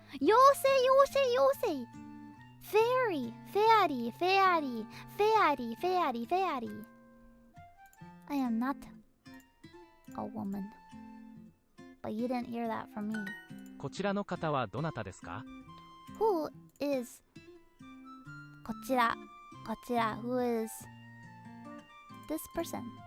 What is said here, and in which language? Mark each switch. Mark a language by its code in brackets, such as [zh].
[en] 妖精 Fairy, fairy, fairy, fairy, fairy, fairy. I am not a woman. But you didn't hear that from me. [ja] こちらの方はどなたですか？ [en] Who is こちら Who is this person?